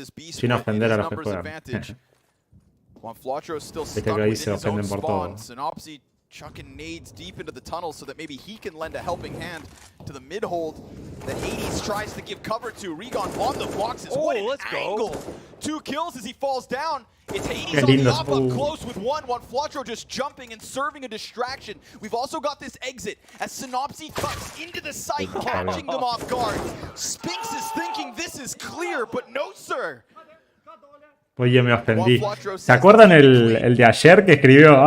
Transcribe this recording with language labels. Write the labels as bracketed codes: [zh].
[es] Sin ofender a los que juegan. Viste que ahí se ofenden por todo. [en] Chucking nades deep into the tunnel so that maybe he can lend a helping hand to the mid-hold that Hades tries to give cover to. Regon on the boxes. What an angle! 2 kills as he falls down. It's Hades on the up close with one. Flatro just jumping and serving a distraction. We've also got this exit as Synopsy cuts into the site, catching them off guard. Spinx is thinking this is clear, but no, sir. [es] Oye, me ofendí. ¿Se acuerdan el de ayer que escribió?